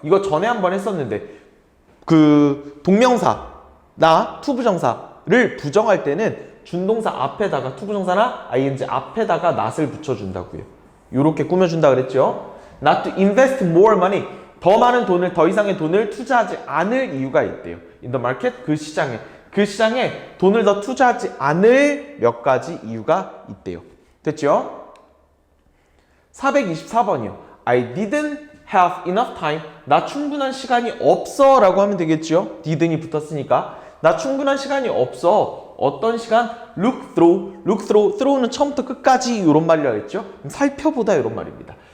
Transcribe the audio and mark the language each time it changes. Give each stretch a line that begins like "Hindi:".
Korean: 이거 전에 한번 했었는데 그 동명사나 투부정사를 부정할 때는 준동사 앞에다가 투부정사나 ing 앞에다가 not을 붙여준다고요. 이렇게 꾸며준다 그랬죠.
English: Not to invest more money,
Korean: 더 많은 돈을, 더 이상의 돈을 투자하지 않을 이유가 있대요.
English: In the market,
Korean: 그 시장에 돈을 더 투자하지 않을 몇 가지 이유가 있대요. 됐죠? 424번이요.
English: I didn't have enough time.
Korean: 나 충분한 시간이 없어 라고 하면 되겠죠. didn't이 붙었으니까. 나 충분한 시간이 없어. 어떤 시간?
English: look through.
Korean: through는 처음부터 끝까지 이런 말이라고 했죠. 살펴보다 이런 말입니다.